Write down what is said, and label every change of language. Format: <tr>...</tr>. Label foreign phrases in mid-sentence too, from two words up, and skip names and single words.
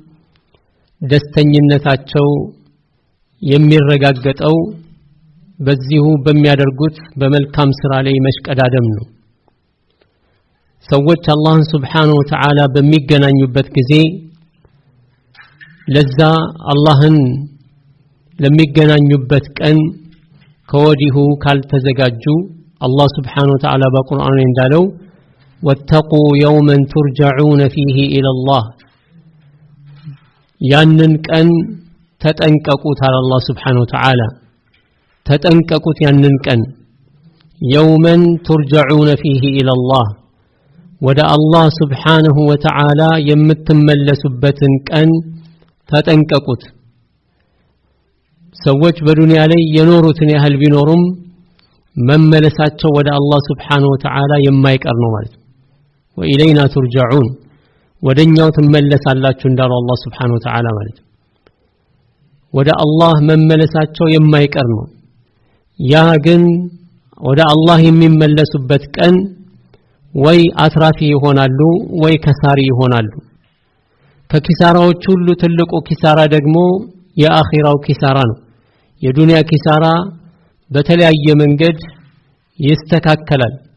<am>ደስተኝነታቸው የሚረጋገጠው በዚሁ በሚያደርጉት በመልካም ስራ ላይ መሽቀዳደም ነው። ሰዎች አላህን</am> <ar>سبحانه وتعالى</ar> <am>በሚገናኙበት ጊዜ ለዛ አላህን ለሚገናኙበት ቀን ከወዲሁ ካልተዘጋጁ አላህ</am> <ar>سبحانه وتعالى</ar> <am>በቁርአኑ እንዳለው</am> <ar>واتقوا يوما ترجعون فيه إلى الله</ar> <am>ያንን ቀን ተጠንቀቁት አለ አላህ</am> <ar>سبحانه وتعالى</ar> <am>ተጠንቀቁት ያንን ቀን</am> <ar>يوما ترجعون فيه إلى الله</ar> <am>ወደ አላህ</am> <ar>سبحانه وتعالى</ar> <am>የምትመለሱበትን ቀን ተጠንቀቁት። ሰዎች በዱንያ ላይ የኖሩትን ያህል ቢኖሩም መመለሳቸው ወደ አላህ</am> <ar>سبحانه وتعالى</ar> <am>የማይቀር ነው ማለት ነው።</am> <ar>وإلينا ترجعون</ar> <am>ወደኛው ትመለሳላችሁ እንዳለው አላህ</am> <ar>سبحانه وتعالى</ar> <am>ማለት ነው። ወደ አላህ መመለሳቸው የማይቀር ነው። ያ ግን ወደ አላህ የሚመለሱበት ቀን ወይ አትራፊ ይሆናሉ ወይ ከሳሪ ይሆናሉ። ከኪሳራዎች ሁሉ ትልቁ ኪሳራ ደግሞ የአኺራው ኪሳራ ነው። የዱንያ ኪሳራ በተለያየ መንገድ ይስተካከላል።</am>